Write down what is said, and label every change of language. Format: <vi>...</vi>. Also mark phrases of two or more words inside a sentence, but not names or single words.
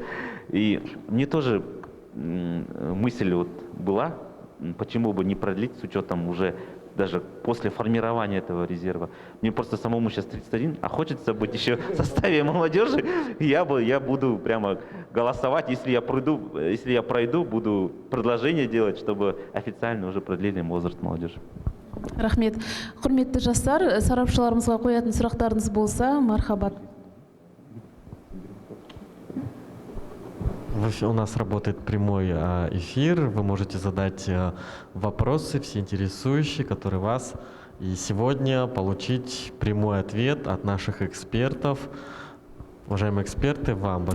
<ru>И мне тоже мысль вот была, почему бы не продлить с учетом уже даже после формирования этого резерва. Мне просто самому сейчас 31, а хочется быть еще в составе молодежи. Я буду прямо голосовать, если я пройду, буду предложение делать, чтобы официально уже продлили возраст молодежи.</ru> <kk>Рахмет. Құрметті жастар, сарапшыларымызға қоятын сұрақтарыңыз болса, мархабат.</kk> <ru>У нас работает прямой эфир, вы можете задать вопросы, все интересующие, которые вас, и сегодня получить прямой ответ от наших экспертов. Уважаемые эксперты, вам большое.</ru>